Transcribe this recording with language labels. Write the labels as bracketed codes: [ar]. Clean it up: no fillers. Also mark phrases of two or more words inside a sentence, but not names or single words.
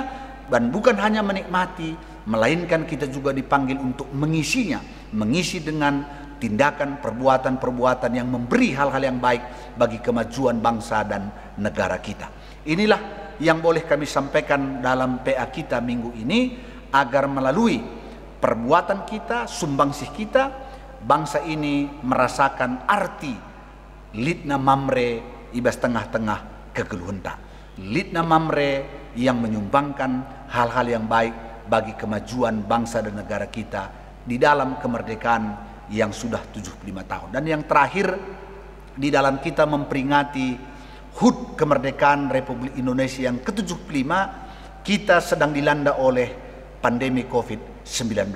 [id] Dan bukan hanya menikmati, melainkan kita juga dipanggil untuk mengisinya, mengisi dengan tindakan perbuatan-perbuatan yang memberi hal-hal yang baik bagi kemajuan bangsa dan negara kita. Inilah yang boleh kami sampaikan dalam PA kita minggu ini, agar melalui perbuatan kita, sumbangsih kita, bangsa ini merasakan arti Litna Mamre [btx] ibas tengah-tengah kegeluhenta. [id] Litna Mamre yang menyumbangkan hal-hal yang baik bagi kemajuan bangsa dan negara kita di dalam kemerdekaan yang sudah 75 tahun. Dan yang terakhir, di dalam kita memperingati HUT kemerdekaan Republik Indonesia yang ke-75, kita sedang dilanda oleh pandemi COVID-19.